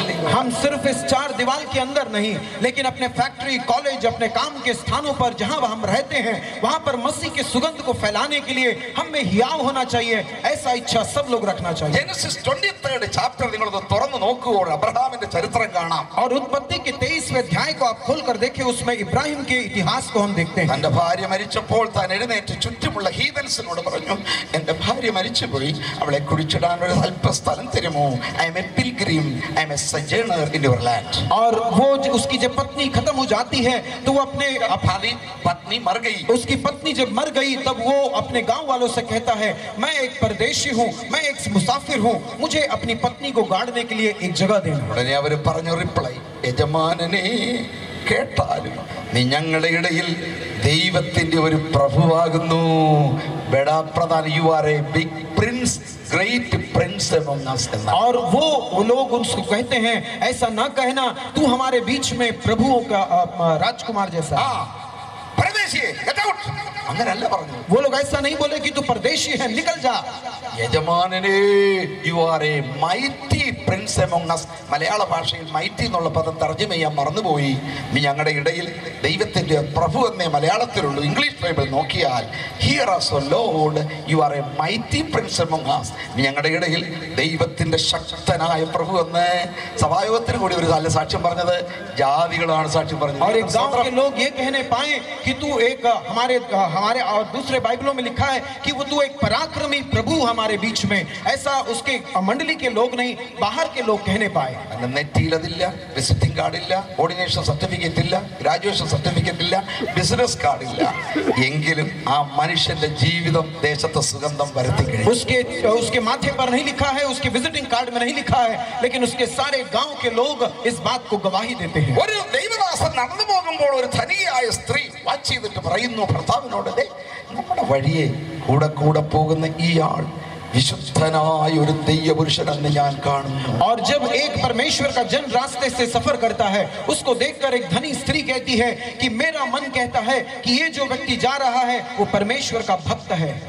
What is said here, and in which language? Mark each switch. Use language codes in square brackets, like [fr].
[hi] हम सिर्फ इस 4 दीवार के अंदर नहीं लेकिन अपने फैक्ट्री, कॉलेज, अपने काम के स्थानों पर जहां हम रहते हैं वहां पर मसीह के सुगंध को फैलाने के लिए हम में हियाव होना चाहिए. ऐसा इच्छा सब लोग रखना चाहिए. [ml] ജെനസിസ് 23 ചാപ്റ്റർ നിങ്ങളത് തുറന്നു നോക്കുമ്പോൾ അബ്രഹാമിന്റെ ചരിത്രം കാണാം. और उत्पत्ति के 23वें अध्याय को आप खोलकर देखें, उसमें इब्राहिम के इतिहास को हम देखते हैं. തന്റെ ഭാര്യ മരിച്ചപ്പോൾ താൻ എഴുന്നേറ്റ് ചുറ്റുമുള്ള ഹീദൻസിനോട് പറഞ്ഞു, എന്റെ ഭാര്യ മരിച്ചുപോയി, അവളെ കുഴിച്ചിടാൻ ഒരു അല്പസ്ഥലം തരുമോ? [en] I'm a pilgrim, I'm a sojourner in your land. [hi] और वो उसकी जब पत्नी खत्म हो जाती है तो वो अपने पत्नी मर गई. उसकी पत्नी जब मर गई तब वो अपने गांव वालों से कहता है, मैं एक परदेशी हूँ, मैं एक मुसाफिर हूँ, मुझे अपनी पत्नी को गाड़ने के लिए एक जगह देना. [ml] ഉടനെ അവര് പറഞ്ഞു റിപ്ലൈ, യജമാനനെ കേട്ടാലും നീ ഞങ്ങളുടെ ഇടയിൽ ദൈവത്തിന്റെ ഒരു പ്രഭുവാകുന്നു. [hi] ബെടാ Pradhan, [en] You are a big prince, great prince among us. [hi] और वो लोग उसको कहते हैं, ऐसा ना कहना, तू हमारे बीच में प्रभुओं का राजकुमार जैसा. [en] परदेशी, get out. [ml] അങ്ങനല്ല പറഞ്ഞു. [hi] वो लोग ऐसा नहीं बोले कि तू परदेशी है, निकल जा. [en] യജമാനനെ, you are a mighty prince among us. [ml] മലയാള ഭാഷയിൽ മൈറ്റി എന്നുള്ള പദം തർജ്ജമ ചെയ്യാൻ മറന്നുപോയി. നീ ഞങ്ങളുടെ ഇടയിൽ ദൈവത്തിന്റെ പ്രഭു എന്നേ മലയാളത്തിലുള്ളൂ. ഇംഗ്ലീഷ് ബൈബിൾ നോക്കിയാൽ [en] Hear us O Lord, you are a mighty prince among us. [ml] നീ ഞങ്ങളുടെ ഇടയിൽ ദൈവത്തിന്റെ ശക്തനായ പ്രഭു എന്ന് സഭായോഗത്തിന് കൂടി ഒരു നല്ല സാക്ഷ്യം പറഞ്ഞത് ജാതികളാണ് സാക്ഷ്യം പറഞ്ഞത്. [hi] और एक गांव के लोग ये कहने पाए कि तू एक हमारे और दूसरे बाइबलों में लिखा है कि वो तू एक पराक्रमी प्रभु हमारे बीच में. ऐसा उसके मंडली के लोग नहीं, बाहर के लोग कहने पाए. [ml] നെറ്റിയിലതില്ല, വിസിറ്റിംഗ് കാർഡ് ഇല്ല, ഓർഡിനേഷൻ സർട്ടിഫിക്കറ്റ് ഇല്ല, ഗ്രാജുവേഷൻ സർട്ടിഫിക്കറ്റ് ഇല്ല, ബിസിനസ് കാർഡ് ഇല്ല. എങ്കിലും ആ മനുഷ്യന്റെ ജീവിതം ദേശത്തെ സുഗന്ധം വരുത്തി കഴിഞ്ഞു. [hi] उसके माथे पर नहीं लिखा है, उसके विजिटिंग कार्ड में नहीं लिखा है, लेकिन उसके सारे गांव के लोग इस बात को गवाही देते हैं. [ml] ഒരു ദൈവദാസൻ നടന്നു പോകുമ്പോൾ ഒരു ധനികയായ സ്ത്രീ വാച്ച് ചെയ്തിട്ട് പറയുന്നു ഭർത്താവിനോട്, നമ്മുടെ വഴിയെ കൂടെ കൂടെ പോകുന്ന ഇയാൾ വിശുദ്ധനായ ഒരു ദൈവപുരുഷനെന്ന് ഞാൻ കാണുന്നു. [hi] और जब एक परमेश्वर का जन रास्ते से सफर करता है, उसको देखकर एक धनी स्त्री कहती है कि मेरा मन कहता है कि ये जो व्यक्ति जा रहा है वो परमेश्वर का भक्त है.